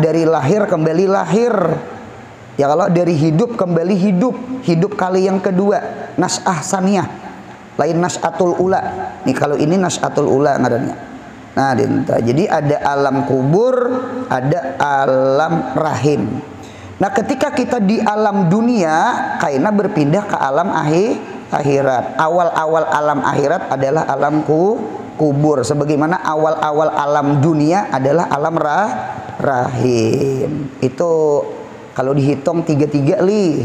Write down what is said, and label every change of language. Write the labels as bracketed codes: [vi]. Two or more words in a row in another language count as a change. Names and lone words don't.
[id] Dari lahir kembali lahir. Ya, kalau dari hidup kembali hidup kali yang kedua, [ar] نشأة ثانية, [id] lain [ar] النشأة الأولى. [id] Nih kalau ini [ar] النشأة الأولى [id] ngarannya. Nah, jadi ada alam kubur, ada alam rahim. Nah, ketika kita di alam dunia, kaina berpindah ke alam akhirat. Awal-awal alam akhirat adalah alam kubur. Sebagaimana awal-awal alam dunia adalah alam rahim. Itu kalau dihitung 33 li.